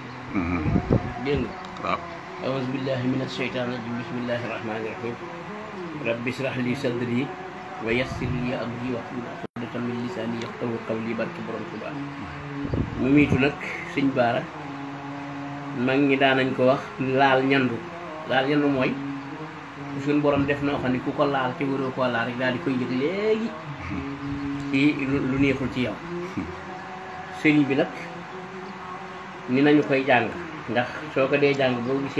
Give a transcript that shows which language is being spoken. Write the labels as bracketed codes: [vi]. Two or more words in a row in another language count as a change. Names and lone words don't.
[wo] dégg nga [ar] أعوذ بالله من الشيطان الرجيم بسم الله الرحمن الرحيم رب اشرح لي صدري ويسر لي أمري واحلل عقدة من لساني يفقهوا قولي [wo] barke Borom Tuubaa mu miitu nag sëñ Baara mag ñi daan nañ ko wax laal ñandu mooy suñ borom def noo xam ne ku ko laal te waroo koo laal rek daal di koy yëg léegi ci lu neexul ci yow sëriñ bi nag ni nañu koy jàng ndax soo ko dee jàng boo gisee